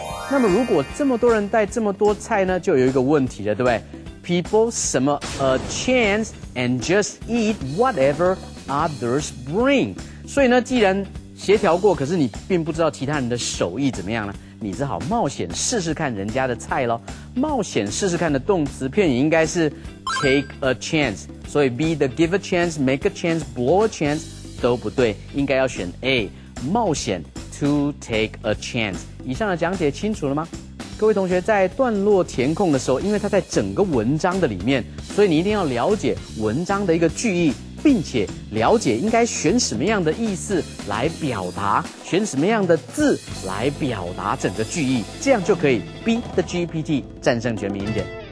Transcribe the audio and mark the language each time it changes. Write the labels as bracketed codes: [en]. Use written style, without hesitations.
[zh] 那么如果这么多人带这么多菜呢，就有一个问题了，对不对 ？ [en] People [zh] 什么 [en] a chance and just eat whatever others bring。 [zh] 所以呢，既然协调过，可是你并不知道其他人的手艺怎么样呢？你只好冒险试试看人家的菜咯。冒险试试看的动词片语应该是 take a chance， 所以 B 的 [en] give a chance, make a chance, blow a chance [zh] 都不对，应该要选 A 冒险 [en] to take a chance。 [zh] 以上的讲解清楚了吗？各位同学在段落填空的时候，因为它在整个文章的里面，所以你一定要了解文章的一个句意，并且了解应该选什么样的意思来表达，选什么样的字来表达整个句意，这样就可以 B 的 GPT 战胜全民英典。